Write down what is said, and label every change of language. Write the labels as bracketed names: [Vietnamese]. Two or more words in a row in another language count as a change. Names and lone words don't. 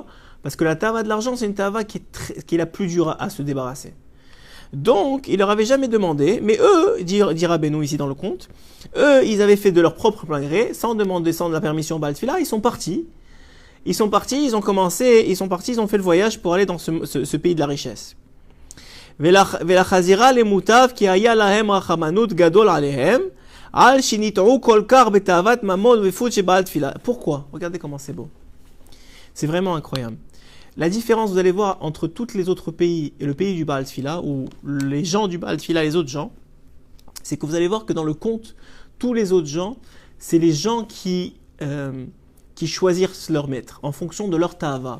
[French] Parce que la tava de l'argent, c'est une tava qui est la plus dure à se débarrasser. Donc, il leur avait jamais demandé, mais eux, dira Rabbeinu ici dans le conte, eux, ils avaient fait de leur propre plein gré, sans demander, sans la permission au Baal Tfila, ils sont partis, ils ont fait le voyage pour aller dans ce pays de la richesse. [Hebrew] ולחזירה למוטב כי היה להם רחמנות גדול עליהם על שנטעו כל כך בתאוות ממון ופות שבעל תפילה. [French] Pourquoi? Regardez comment c'est beau. C'est vraiment incroyable. La différence, vous allez voir, entre tous les autres pays et le pays du Baal Tfila, ou les gens du Baal Tfila, les autres gens, c'est que vous allez voir que dans le conte, tous les autres gens, c'est les gens qui choisissent leur maître en fonction de leur ta'ava.